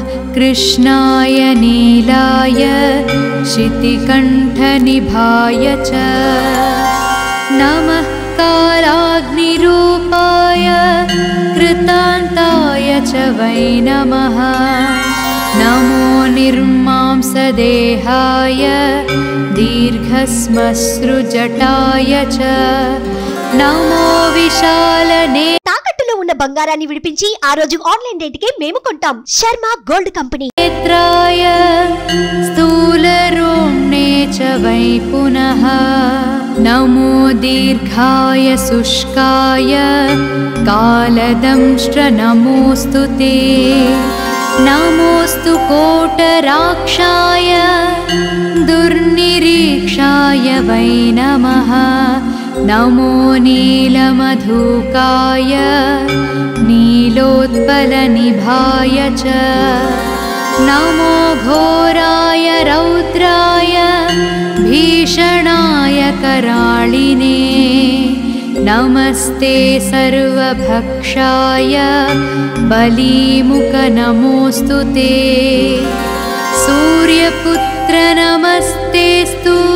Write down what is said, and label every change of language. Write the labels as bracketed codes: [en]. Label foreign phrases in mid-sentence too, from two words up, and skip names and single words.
[sa] कृष्णाय नीलाय शितिकण्ठनिभाय च नमः कालाग्निरूपाय कृतान्ताय च वै नमः नमो निर्मांसदेहाय दीर्घश्मश्रुजटाय च नमो विशालने [te] తాకట్టులో ఉన్న బంగారాన్ని విడిపించి ఆ రోజు ఆన్లైన్ రేటుకే మేము కొంటాం. శర్మ గోల్డ్ కంపెనీ. [sa] నేత్రాయ స్థూలరోమ్ణే చ వై పునః నమో దీర్ఘాయ శుష్కాయ కాలదంష్ట్ర నమోస్తు తే నమోస్తు కోటరాక్షాయ దుర్నిరీక్షాయ వై నమః नमो नीलमधुकाय नीलोत्पलनिभाय च नमो घोराय रौद्राय भीषणाय कराळिने नमस्ते सर्वभक्षाय बलीमुख नमोऽस्तु ते सूर्यपुत्र नमस्तेस्तु